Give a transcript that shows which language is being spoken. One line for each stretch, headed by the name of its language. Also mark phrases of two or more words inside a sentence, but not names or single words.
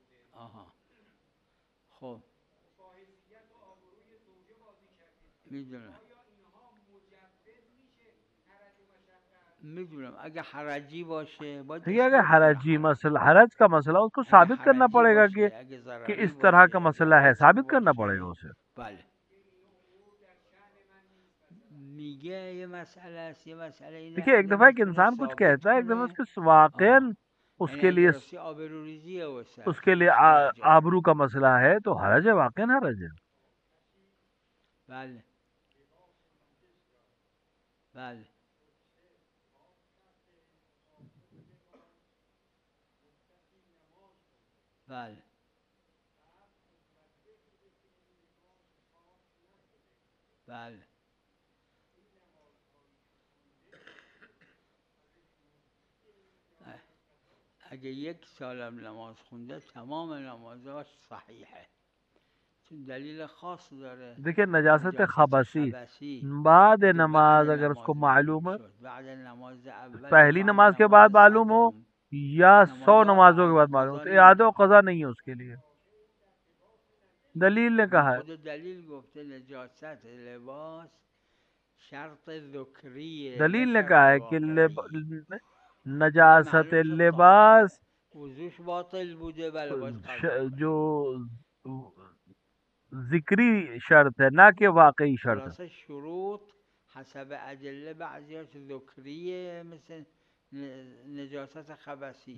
Persian: آها خب میدونم میدونم اگه حرجی باشه باید
Urdu: ٹھیک ہے، اگر
Persian: اثبات کنه حرجی
Urdu: حرج مسئلہ، حرج کا مسئلہ اس کو
Persian: اگه
Urdu: ثابت کرنا
Persian: حرجی
Urdu: پڑے گا
Persian: باشه اگه
Urdu: کہ
Persian: ضرری
Urdu: اس طرح کا
Persian: باشه
Urdu: مسئلہ ہے،
Persian: اجارتی
Urdu: ثابت کرنا پڑے گا
Persian: باشه
Urdu: اسے.
Persian: بله میگه یه مسئله است، یه مسئله اینه
Urdu: دیکھیے ایک
Persian: اگه
Urdu: دفعہ ایک
Persian: میتونه
Urdu: انسان کچھ
Persian: ثابت
Urdu: کہتا ہے، ایک دفعہ اس
Persian: کنه
Urdu: کے واقعاً
Persian: آها
Urdu: اس
Persian: یعنی
Urdu: کے
Persian: اگه
Urdu: لیے
Persian: راستی آبروریزیه واسه
Urdu: اس کے لیے
Persian: حرجه
Urdu: آبرو کا مسئلہ ہے تو حرج ہے، واقعاً حرج ہے.
Persian: بله بله بله بله اگه یک سالم نماز خونده تمام نمازاش صحیحه چون دلیل خاص داره.
Urdu: دیکھیے نجاست
Persian: نجاست خبثی
Urdu: خبثی
Persian: بعد اگه بعد
Urdu: نماز اگر اس کو
Persian: نماز
Urdu: معلوم ہے،
Persian: شد، بعد نماز اول یا
Urdu: پہلی
Persian: بعد
Urdu: نماز کے بعد
Persian: نماز
Urdu: معلوم ہو
Persian: صدم،
Urdu: یا 100
Persian: نمازها
Urdu: نمازوں کے
Persian: اعاده
Urdu: بعد معلوم ہو،
Persian: قضا
Urdu: تو اعادہ و
Persian: نمیشه.
Urdu: قضا نہیں ہے اس کے لیے. دلیل نے کہا ہے،
Persian: خود دلیل گفته نجاست لباس شرط ذکریه نه
Urdu: دلیل نے
Persian: شرط
Urdu: کہا ہے کہ
Persian: واقعی. اگه نجاست معلوم شد لباس وضوش باطل بوده بله باید قضا کنه.
Urdu: جو ذکری شرط ہے نہ کہ واقعی شرط ہے.
Persian: خلاصه شروط حسب ادله بعضیاش ذکریه مثل نجاست خبثی،